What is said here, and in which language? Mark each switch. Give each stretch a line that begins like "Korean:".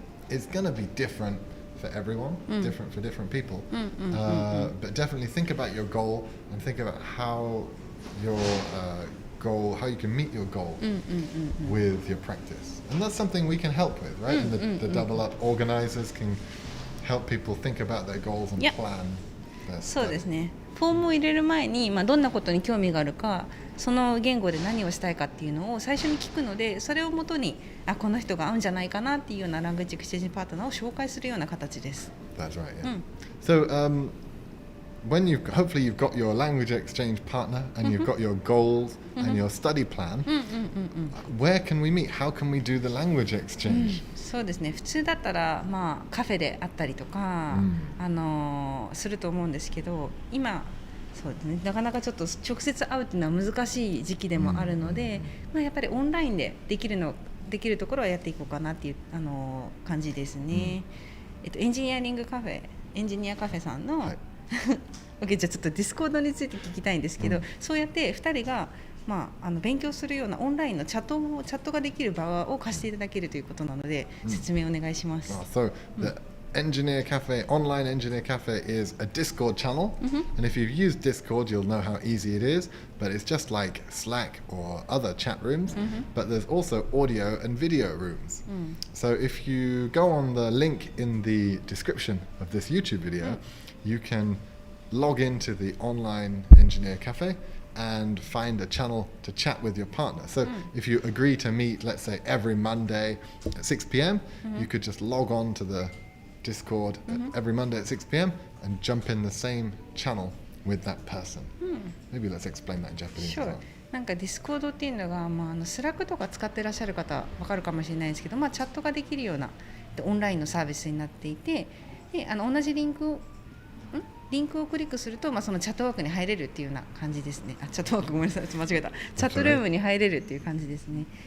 English: It's going to be different for everyone, different for different people, but definitely think about your goal and think about how your how you can meet your goal with your practice. And that's something we can help with, right? And the Double Up organizers can help people think about their goals and plan their study.
Japanese: そうですね。フォームを入れる前に、どんなことに興味があるか、その言語で何をしたいかっていうのを最初に聞くので、それをもとにこの人が合うんじゃないかなっていうようなラングエッジエクスチェンジパートナーを紹介するような形です。
English: That's right. Yeah. So when hopefully you've got your language exchange partner and you've got your goals and your study plan, where can we meet? How can we do the language exchange?
Japanese: そうですね。普通だったらカフェであったりとか、すると思うんですけど、今そうですね。なかなかちょっと直接会うっていうのは難しい時期でもあるので、やっぱりオンラインでできるところはやっていこうかなっていう感じですね。エンジニアカフェさんの、OK、じゃあちょっとディスコードについて聞きたいんですけど、そうやって2人が、勉強するようなオンラインのチャットができる場を貸していただけるということなので、説明お願いします。
English: So the Engineer Cafe, online Engineer Cafe is a Discord channel, and if you've used Discord, you'll know how easy it is, but it's just like Slack or other chat rooms, but there's also audio and video rooms. So if you go on the link in the description of this YouTube video, you can log into the online Engineer Cafe and find a channel to chat with your partner. So if you agree to meet, let's say every Monday at 6 p.m, you could just log on to the Discord every Monday at 6 p.m. and jump in the same channel with that person. Maybe let's explain that in Japanese. Sure.
Japanese: なんかディスコードっていうのが、スラックとか使ってらっしゃる方わかるかもしれないですけど、チャットができるようなオンラインのサービスになっていて、で同じリンクをクリックすると、そのチャットワークに入れるっていうような感じですね。チャットワークごめんなさい、間違えた。チャットルームに入れるっていう感じですね。